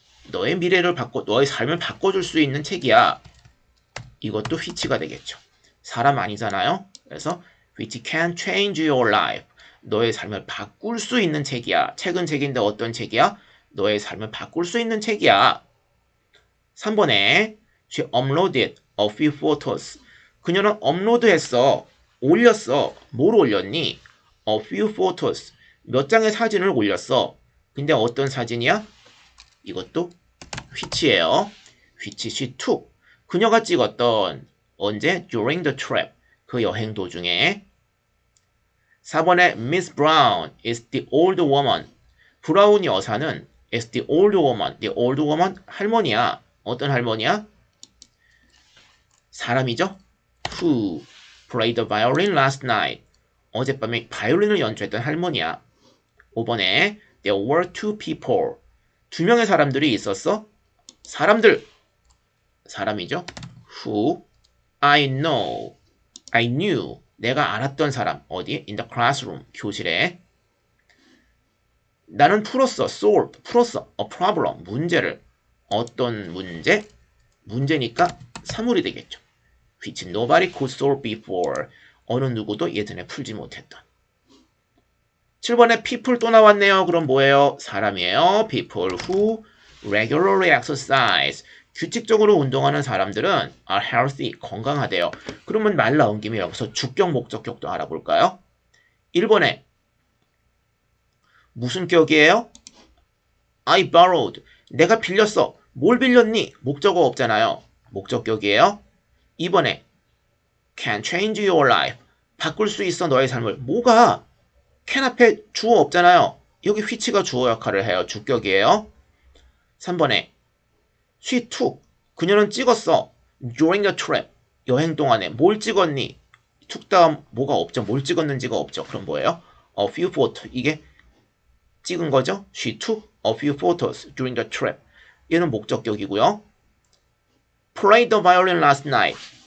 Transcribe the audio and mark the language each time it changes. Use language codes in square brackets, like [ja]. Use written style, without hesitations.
[ko] 너의 미래를 너의 삶을 바꿔줄 수 있는 책이야. 이것도 which가 되겠죠. 사람 아니잖아요. 그래서 [en] which can change your life. [ko] 너의 삶을 바꿀 수 있는 책이야. 책은 책인데 어떤 책이야? 너의 삶을 바꿀 수 있는 책이야. [en] 3번에 she uploaded a few photos. [ko] 그녀는 업로드했어. 올렸어. 뭘 올렸니? [en] A few photos. [ko] 몇 장의 사진을 올렸어. 근데 어떤 사진이야? 이것도 which예요. [en] which she took. [ko] 그녀가 찍었던 언제? [en] During the trip. [ko] 그 여행 도중에. [en] 4번에 Miss Brown is the old woman. [ko] 브라운 여사는 [en] is the old woman. The old woman [ko] 할머니야. 어떤 할머니야? 사람이죠? [en] Who played the violin last night. [ko] 어젯밤에 바이올린을 연주했던 할머니야. [en] 5번에 There were two people. [ko] 2명의 사람들이 있었어. 사람들. 사람이죠. [en] Who I knew. [ko] 내가 알았던 사람. 어디? [en] In the classroom. [ko] 교실에. 나는 풀었어. solved. 풀었어. a problem. 문제를. 어떤 문제? 문제니까 사물이 되겠죠. which nobody could solve before. 어느 누구도 예전에 풀지 못했던. 7번에 people 또 나왔네요. 그럼 뭐예요? 사람이에요. [en] people who regularly exercise. [ko] 규칙적으로 운동하는 사람들은 [en] are healthy. [ko] 건강하대요. 그러면 말 나온 김에 여기서 주격, 목적격도 알아볼까요? 1번에 무슨 격이에요? [en] I borrowed. [ko] 내가 빌렸어. 뭘 빌렸니? 목적어 없잖아요. 목적격이에요. [en] 2번에 can change your life. [ko] 바꿀 수 있어 너의 삶을. 뭐가? can 앞에 주어 없잖아요. 여기 which가 주어 역할을 해요. 주격이에요. 3번에 [en] she took. [ko] 그녀는 찍었어. [en] during the trip. [ko] 여행 동안에 뭘 찍었니? took 다음 뭐가 없죠. 뭘 찍었는지가 없죠. 그럼 뭐예요? [en] a few photos. [ko] 이게 찍은 거죠. [en] She took a few photos during the trip. [ko] 얘는 목적격이고요. [en] Played the violin last night.